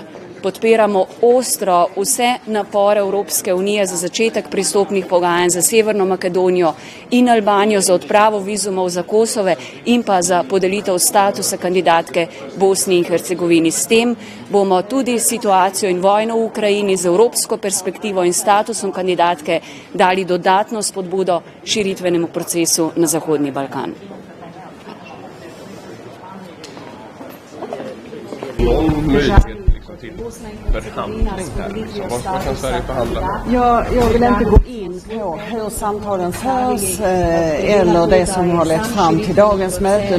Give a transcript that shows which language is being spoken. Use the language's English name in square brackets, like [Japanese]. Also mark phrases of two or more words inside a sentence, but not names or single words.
[Slovenian] Podpiramo ostro vse napore Evropske unije za začetek pristopnih pogajanj za Severno Makedonijo in Albanijo, za odpravo vizumov za Kosove in pa za podelitev statusa kandidatke Bosni in Hercegovini. S tem bomo tudi situacijo in vojno v Ukrajini z evropsko perspektivo in statusom kandidatke dali dodatno spodbudo širitvenemu procesu na Zahodni Balkan. [Swedish] Jag vill inte gå in på hur samtalen förs eller det som har lett fram till dagens möte.